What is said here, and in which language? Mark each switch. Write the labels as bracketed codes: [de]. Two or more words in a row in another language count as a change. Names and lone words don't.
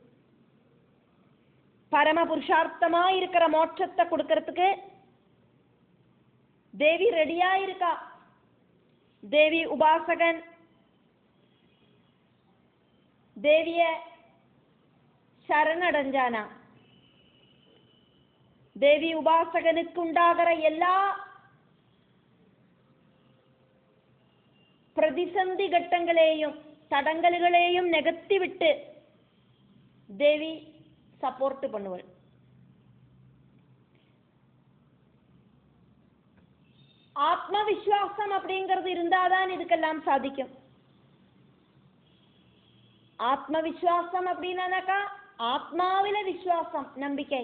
[ta] பரம புருஷார்த்தமா இருக்கிற மோட்சத்தை கொடுக்கறதுக்கு தேவி ரெடியா இருக்கா. தேவி உபாசகன் தேவிய சரணடைஞ்சானா, தேவி உபாசகனுக்கு உண்டாகிற எல்லா [ml] പ്രതിസന്ധി ഘട്ടങ്ങളെയും തടങ്കലുകളെയും നികത്തി വിട്ട് [ta] தேவி சப்போர்ட் பண்ணுவள். ஆத்மவிஸ்வாசம் அப்படிங்கிறது இருந்தாதான் இதுக்கெல்லாம் சாதிக்கும். ஆத்மவிஸ்வாசம் அப்படின்னாக்கா ஆத்மாவில விஸ்வாசம், நம்பிக்கை.